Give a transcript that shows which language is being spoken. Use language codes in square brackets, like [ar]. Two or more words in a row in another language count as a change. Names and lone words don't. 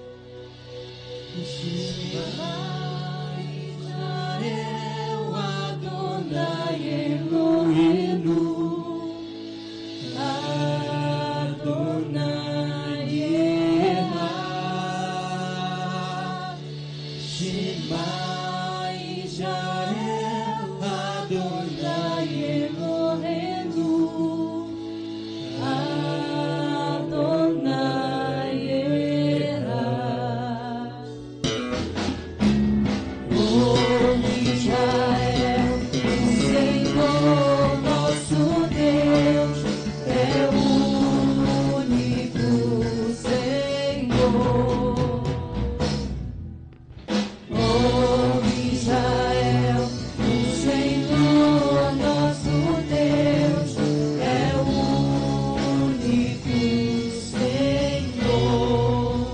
[he] שמע ישראל, אדוני אלוהינו, אדוני אחד. שמע ישראל, אדוני אלוהינו, אדוני אחד. [pt] Ouve Israel, o Senhor nosso Deus é o único Senhor. Ouve Israel, o Senhor nosso Deus é o único Senhor.